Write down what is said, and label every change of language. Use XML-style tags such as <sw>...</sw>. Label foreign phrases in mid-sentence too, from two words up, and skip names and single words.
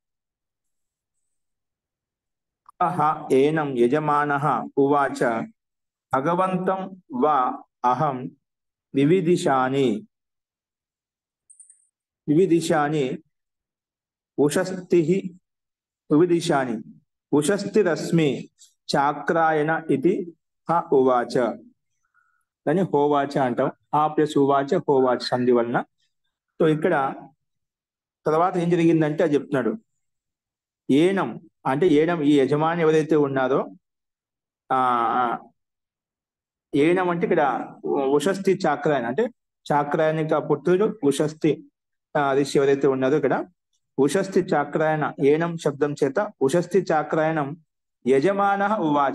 <sa>एनं यजमानः उवाच भगवन्तं वा अहं विविदिशानि उषस्तिरस्मि चाक्रायण इति ह उवाच।</sa> <te>దాన్ని హోవాచ అంటాం। ఆ ప్లస్ ఉవాచ హోవాచ సంధి వలన। సో ఇక్కడ తర్వాత ఏం జరిగిందంటే అది చెప్తున్నాడు। ఏనం అంటే ఏనం, ఈ యజమాని ఎవరైతే ఉన్నారో ఏనం అంటే ఇక్కడ ఉషస్థి చాక్రాయణ, అంటే చాక్రాయణిక పుత్రుడు ఉషస్థి ఋషి ఎవరైతే ఉన్నారో ఇక్కడ ఉషస్థి చాక్రాయణ ఏనం శబ్దం చేత ఉషస్థి చాక్రాయణం యజమాన ఉవాచ।</te>